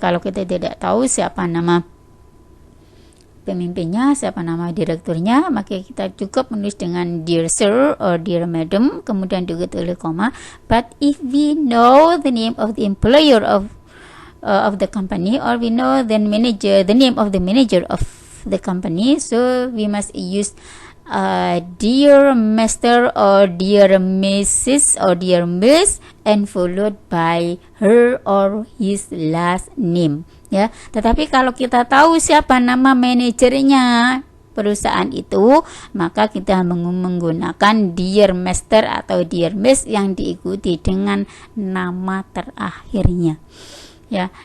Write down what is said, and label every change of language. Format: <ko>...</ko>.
<id>Kalau kita tidak tahu siapa nama pemimpinnya, siapa nama direkturnya, maka kita cukup menulis dengan</id> <en>dear sir or dear madam,</en> <id>kemudian diikuti oleh koma.</id> <en>But if we know the name of the employer of the company, or we know the name of the manager of the company, so we must use dear Mr. or dear Mrs. or dear Miss and followed by her or his last name, ya.</en> <id>Tetapi kalau kita tahu siapa nama manajernya perusahaan itu, maka kita menggunakan dear Mr. atau dear Miss yang diikuti dengan nama terakhirnya, ya.</id>